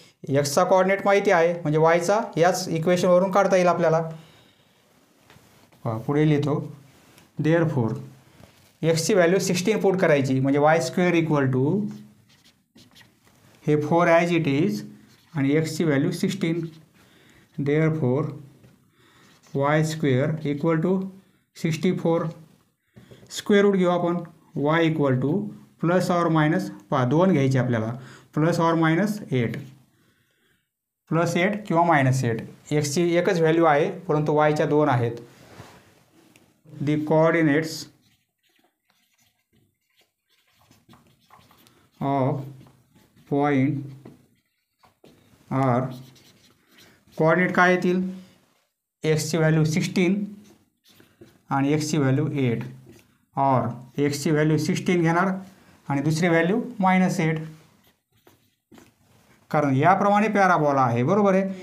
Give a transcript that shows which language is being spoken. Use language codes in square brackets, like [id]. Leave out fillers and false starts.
[mr] एक्सचा कोऑर्डिनेट माहिती आहे म्हणजे वायचा याच इक्वेशनवरून काढता येईल आपल्याला. पुढे लिहितो देअरफॉर एक्सची व्हॅल्यू 16 पुट करायची म्हणजे वाय स्क्वेअर इक्वल टू हे 4 [en] as it is [mr] आणि एक्सची value 16. [en] Therefore y square equal to 64. [mr] Square route घेऊ आपण. Y equal two plus or minus 2 घ्यायचे आपल्याला प्लस ऑर मायनस 8 +8 किंवा -8. एक्सची एकच व्हॅल्यू आहे परंतु वायच्या 2 आहेत. [en] the coordinates of point R [mr] coordinate काय येतील एक्सची व्हॅल्यू 16 आणि एक्सची व्हॅल्यू 8 और एक्सची व्हॅल्यू 16 घेणार आणि दुसरी व्हॅल्यू -8 कारण याप्रमाणे पॅराबोला आहे बरोबर आहे.